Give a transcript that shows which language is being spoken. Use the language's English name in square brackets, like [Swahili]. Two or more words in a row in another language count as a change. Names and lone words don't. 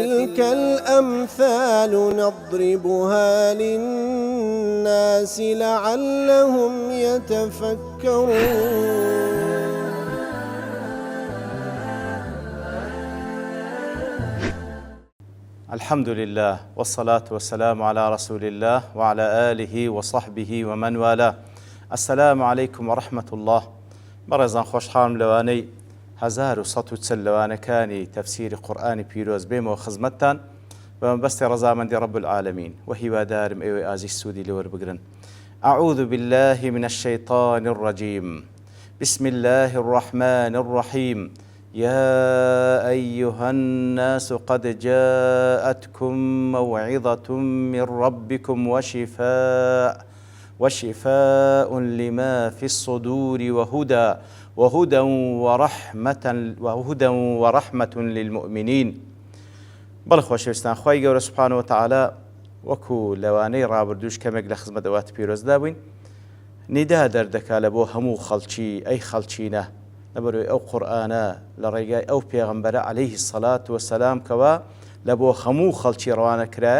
[Arabic] وتلك الأمثال نضربها للناس لعلهم يتفكرون. الحمد لله والصلاة والسلام على رسول الله وعلى آله وصحبه ومن والاه. السلام عليكم ورحمة الله. [Central Kurdish] بەڕێزان خۆشحاڵم لەوانەی 1140 لەوانەکانی تەفسیری قورئانی پیرۆز بێمەوە خزمەتتان بە مەبەستی ڕەزامەندی [Arabic] رب العالمین [Central Kurdish] و هیوادارم ئێوەی ئازیز سوودی لێوەربگرن. [Arabic] أعوذ بالله من الشيطان الرجيم. بسم الله الرحمن الرحيم. يا أيها الناس قد جاءتكم موعظة من ربكم وشفاء لما في الصدور وهدى ورحمة للمؤمنين. [Central Kurdish] بەڵێ خۆشەویستان، خوای گەورە [Arabic] سوبحانەوە وتەعالا [Central Kurdish] وەکو لەوانەی ڕابردووش کەمێک لە خزمەت ئەوات پیرۆزدا بووین، نیدا دەردەکا لە بۆ هەموو خەڵکی ئەی خەڵچینە لەبەرەوەی ئەو قورئانە لە ڕێگای ئەو پێغەمبەرە [Arabic] عەلەیهی السەڵات وەسەلام [Central Kurdish] کەوا لە بۆ هەموو خەڵکی ڕەوانە کرایە.